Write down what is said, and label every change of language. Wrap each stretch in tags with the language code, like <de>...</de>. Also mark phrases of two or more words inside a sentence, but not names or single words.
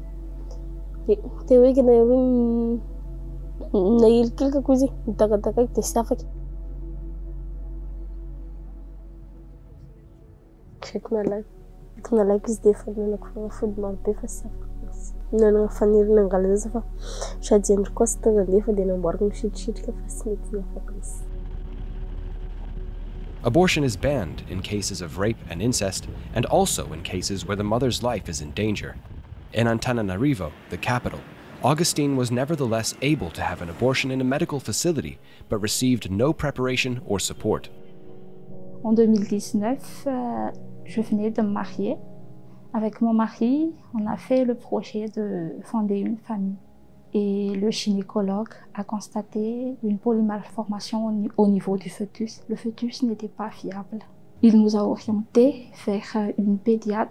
<mg>Dia teo eky na hoe nahilikilika izy nitakatakaky dia sy afaky. Nalaiko izy dia efa nanako fanafody marobe fa sy afaka. Nanana fanirina angala zaza fa sady andro koa sy tonga andefa dia namboariko misitrisitrika fa sy mety afaka izy.</mg> <en>Abortion is banned in cases of rape and incest, and also in cases where the mother's life is in danger. In Antananarivo, the capital, Augustine was nevertheless able to have an abortion in a medical facility, but received no preparation or support.</en> <fr>En 2019, je venais de me marier. Avec mon mari, on a fait le projet de fonder une famille. Et le gynécologue a constaté une polymalformation au niveau du fœtus. Le fœtus n'était pas fiable. Il nous a orientés vers une pédiatre.</fr>